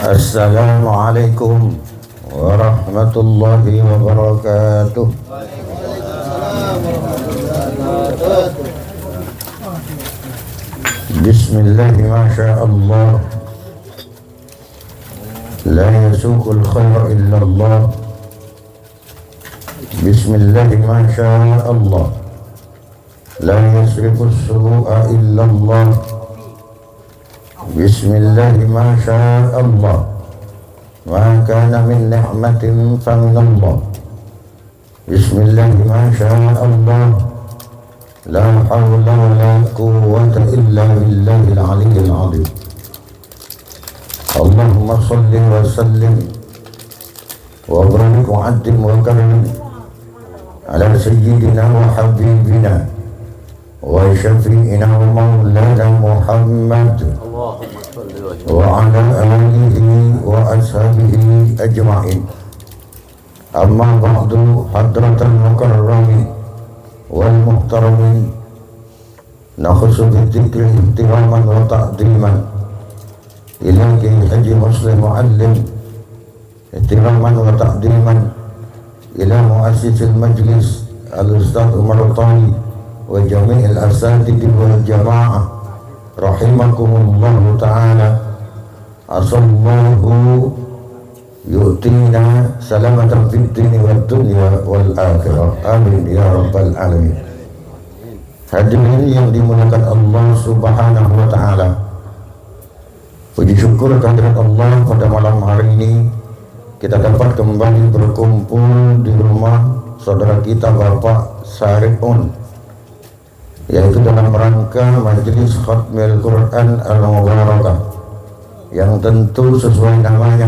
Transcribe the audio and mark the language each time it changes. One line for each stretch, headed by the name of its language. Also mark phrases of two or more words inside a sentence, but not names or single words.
Arabic: السلام عليكم ورحمة الله وبركاته. بسم الله ما شاء الله. لا يسوق الخير إلا الله. بسم الله ما شاء الله. لا يصرف السوء إلا الله. بسم الله ما شاء الله. ما كان من نعمة فمن الله. بسم الله ما شاء الله. لا حول ولا قوة إلا بالله العلي العظيم. اللهم صل وسلم وبارك وأدم وكرم على سيدنا وحبيبنا وشفيعنا ومولانا محمد وعلى آله وأصحابه أجمعين. أما بعد, حضرات المكرمين والمحترمين، نخص بالذكر احتراما وتعظيما إلى الحاج مسلم معلم، احتراما وتعظيما إلى مؤسس المجلس الأستاذ عمر ثاني وجميع الأساتذة والجماعة رحمكم الله تعالى. أسأل الله يؤتينا السلامة في الدين والدنيا والآخرة. آمين يا رب العالمين.
Indonesian: Hadirin yang dimuliakan
Arabic: الله سبحانه وتعالى,
Indonesian: puji syukur kehadirat Allah pada malam hari ini kita dapat kembali berkumpul di rumah saudara kita Bapak Syarifun, yaitu dalam rangka majelis khatmil Quran al-Mubarakah yang tentu sesuai namanya.